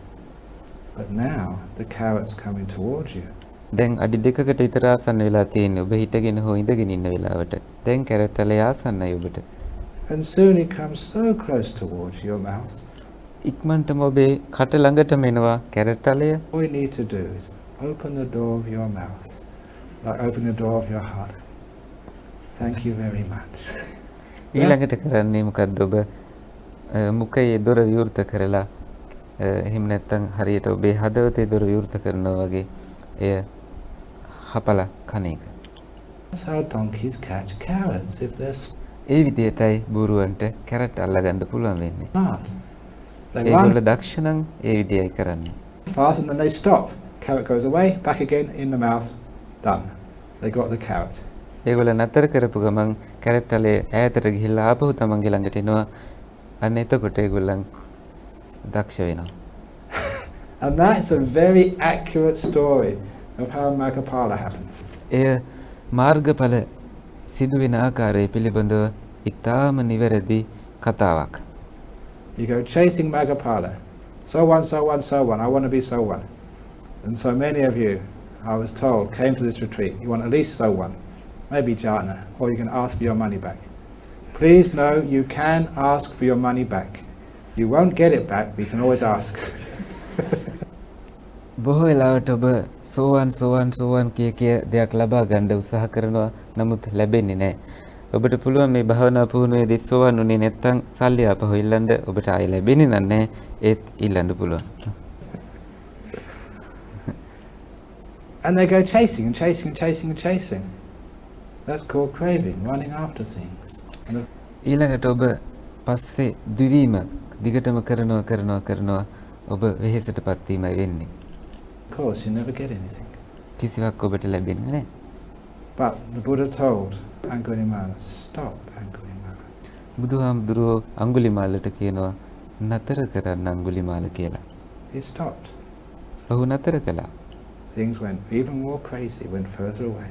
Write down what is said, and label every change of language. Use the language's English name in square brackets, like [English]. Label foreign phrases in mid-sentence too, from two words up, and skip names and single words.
[English] But now the carrot's coming towards you. [Sinhala] දැන් අඩි 2කට විතර ආසන්න වෙලා තියෙන්නේ ඔබ හිටගෙන හෝ ඉඳගෙන ඉන්න වෙලාවට. දැන් කැරට් තලය ආසන්නයි ඔබට. [English] And soon it comes so close towards your mouth. [Sinhala] ඉක්මනටම ඔබේ කට ළඟටම එනවා කැරට් තලය. [English] All you need to do is open the door of your mouth, like open the door of your heart. Thank you very much. [Sinhala] ඊළඟට කරන්නේ මොකද්ද ඔබ මුඛයේ දොර විවෘත කරලා එහෙම නැත්නම් හරියට ඔබේ හදවතේ දොර විවෘත කරනවා වගේ එය හපලා කන එක. [English] That's how donkeys catch carrots if they're [Sinhala] ඒ විදිහටයි බූරුවන්ට කැරට් අල්ලගන්න පුළුවන් වෙන්නේ. [English] smart. They [Sinhala] ඒගොල්ලෝ [English] run [Sinhala] දක්ෂ නම් ඒ විදිහයි කරන්නේ. [English] fast and then they stop. Carrot goes away, back again in the mouth. Done. They got the carrot. [Sinhala] ඒගොල්ලෝ නතර කරපු ගමන් කැරට් තලේ ඈතට ගිහිල්ලා ආපහු තමන්ගේ ළඟට එනවා. අන්න එතකොට ඒගොල්ලන් දක්ෂ වෙනවා. [English] And that's a very accurate story of how Maggapala happens. [Sinhala] එය මාර්ගඵල සිදුවෙන ආකාරය පිළිබඳව ඉතාම නිවැරදි කතාවක්. [English] You go chasing Magapala. So one, so one, so one. I want to be so one. And so many of you, I was told, came to this retreat. You want at least so one. Maybe jhana, or you can ask for your money back. Please know you can ask for your money back. You won't get it back, but you can always ask. [Sinhala] බොහෝ වෙලාවට ඔබ සෝවන් කිය කිය දෙයක් ලබා ගන්න උත්සාහ කරනවා නමුත් ලැබෙන්නේ නැහැ. ඔබට පුළුවන් මේ භාවනා පුහුණුවේදී සෝවන් උනේ නැත්නම් සල්ලි ආපහු ඉල්ලන්න ඔබට ආයෙ ලැබෙන්නේ නැහැ. ඒත් ඉල්ලන්න පුළුවන්. [English] And they go chasing and chasing and chasing and chasing. That's called craving, running after things. [Sinhala] ඊළඟට ඔබ පස්සේ දිවීම දිගටම කරනවා ඔබ වෙහෙසටපත් වීමයි වෙන්නේ. [English] Of course, you never get anything. [Sinhala] කිසිවක් ඔබට ලැබෙන්නේ නැහැ. [English] But the Buddha told Angulimala, stop Angulimala. [Sinhala] බුදුහාමුදුරුවෝ අඟුලිමාලට කියනවා නතර කරන්න අඟුලිමාල කියලා. [English] He stopped. [Sinhala] ඔහු නතර කළා. [English] Things went even more crazy, went further away.